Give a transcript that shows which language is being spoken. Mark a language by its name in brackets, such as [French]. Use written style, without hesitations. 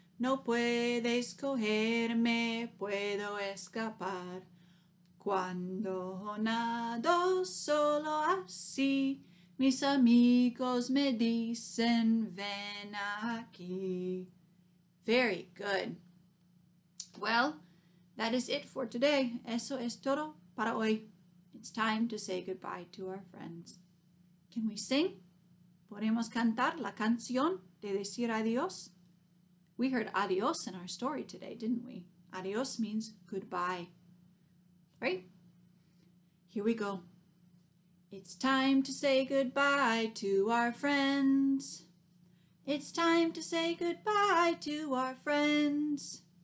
[Spanish] No puedes cogerme, puedo escapar. Cuando nado solo así, mis amigos me dicen, ven aquí. [English] Very good. Well, that is it for today. [Spanish] Eso es todo para hoy. [English] It's time to say goodbye to our friends. Can we sing? [Spanish] ¿Podemos cantar la canción de decir adiós? [English] We heard adios in our story today, didn't we? Adios means goodbye. Right? Here we go. It's time to say goodbye to our friends. It's time to say goodbye to our friends.